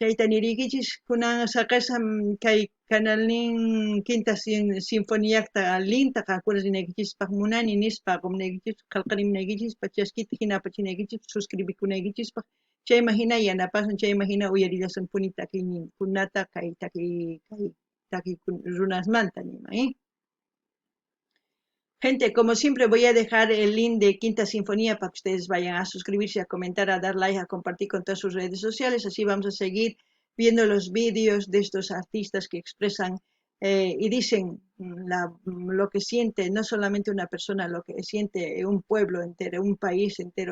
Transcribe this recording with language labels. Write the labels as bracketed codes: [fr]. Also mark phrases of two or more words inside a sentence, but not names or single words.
[qu] Chaytanirikichis kunan saqasam kay kanalnin quinta sinfoniakta lintaqa kunarinaykichispaq munani nispa qumnaykichis qillqarimunaykichis chaskita hinapachinaykichis suscribikunaykichispaq chayman hina yanapasun chayman hina uyarillasunpuni takiyninkunata kay takiy runasmanta nima, [es] Gente, como siempre voy a dejar el link de Quinta Sinfonía para que ustedes vayan a suscribirse, a comentar, a dar like, a compartir con todas sus redes sociales. Así vamos a seguir viendo los vídeos de estos artistas que expresan y dicen lo que siente no solamente una persona, lo que siente un pueblo entero, un país entero.